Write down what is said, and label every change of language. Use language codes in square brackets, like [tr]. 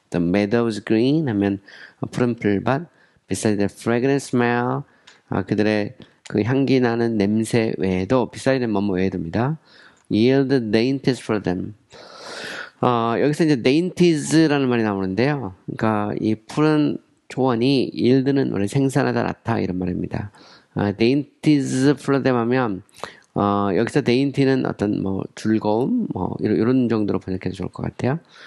[en] The meadows green [ko] 하면 푸른 풀밭, [en] beside the fragrant smell [ko] 그들의 그 향기 나는 냄새 외에도 beside는 뭐뭐 외에도입니다. [en] Yield dainties for them. [ko] 여기서 이제 dainties라는 말이 나오는데요. 그러니까 이 푸른 초원이 yield는 원래 생산하다 나타 이런 말입니다. [en] dainties for them [ko] 하면 여기서 dainty는 어떤 뭐 즐거움 뭐 이런 정도로 번역해도 좋을 것 같아요.